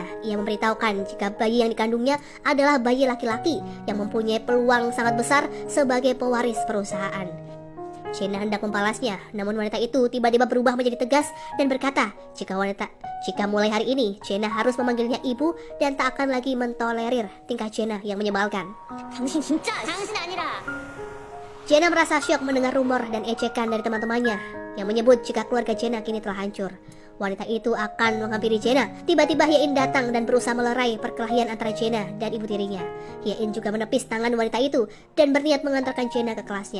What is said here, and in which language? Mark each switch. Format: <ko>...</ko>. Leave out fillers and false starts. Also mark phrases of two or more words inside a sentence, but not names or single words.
<id>Ia memberitahukan jika bayi yang dikandungnya adalah bayi laki-laki yang mempunyai peluang sangat besar sebagai pewaris perusahaan. Chena hendak membalasnya, namun wanita itu tiba-tiba berubah menjadi tegas dan berkata jika mulai hari ini Chena harus memanggilnya ibu dan tak akan lagi mentolerir tingkah Chena yang menyebalkan.</id> <ko>당신 진짜 당신 아니라.</ko> <id>Chena merasa syok mendengar rumor dan ejekan dari teman-temannya yang menyebut jika keluarga Chena kini telah hancur. Wanita itu akan menghampiri Chena. Tiba-tiba Hye-in datang dan berusaha melerai perkelahian antara Chena dan ibu tirinya. Hye-in juga menepis tangan wanita itu dan berniat mengantarkan Chena ke kelasnya.</id>